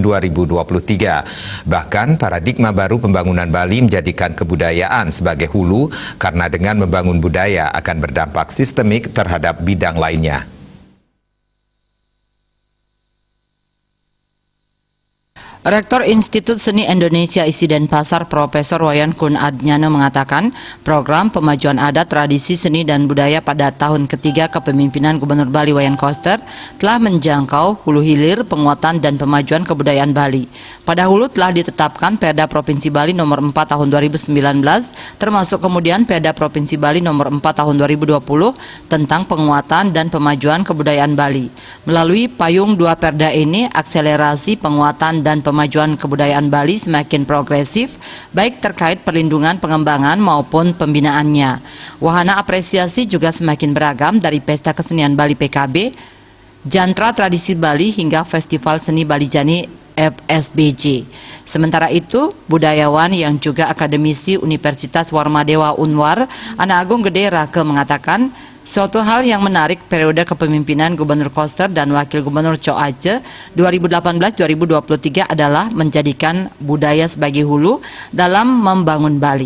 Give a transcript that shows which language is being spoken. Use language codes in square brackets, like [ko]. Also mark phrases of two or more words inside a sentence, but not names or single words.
[id] Bahkan, paradigma baru pembangunan Bali menjadikan kebudayaan sebagai hulu karena dengan membangun budaya akan berdampak sistemik terhadap bidang lainnya. Rektor Institut Seni Indonesia ISI Denpasar Profesor Wayan Kun Adnyana mengatakan program pemajuan adat, tradisi, seni dan budaya pada tahun ketiga kepemimpinan Gubernur Bali Wayan Koster telah menjangkau hulu hilir penguatan dan pemajuan kebudayaan Bali. Pada hulu telah ditetapkan Perda Provinsi Bali nomor 4 tahun 2019 termasuk kemudian Perda Provinsi Bali nomor 4 tahun 2020 tentang penguatan dan pemajuan kebudayaan Bali. Melalui payung dua perda ini, akselerasi penguatan dan pemajuan kebudayaan Bali semakin progresif, baik terkait perlindungan, pengembangan maupun pembinaannya. Wahana apresiasi juga semakin beragam dari Pesta Kesenian Bali PKB, Jantra Tradisi Bali hingga Festival Seni Bali Jani FSBJ. Sementara itu, budayawan yang juga akademisi Universitas Warmadewa Unwar, Ana Agung Gede Rake mengatakan, suatu hal yang menarik periode kepemimpinan Gubernur Koster dan Wakil Gubernur Cho Aceh 2018-2023 adalah menjadikan budaya sebagai hulu dalam membangun Bali.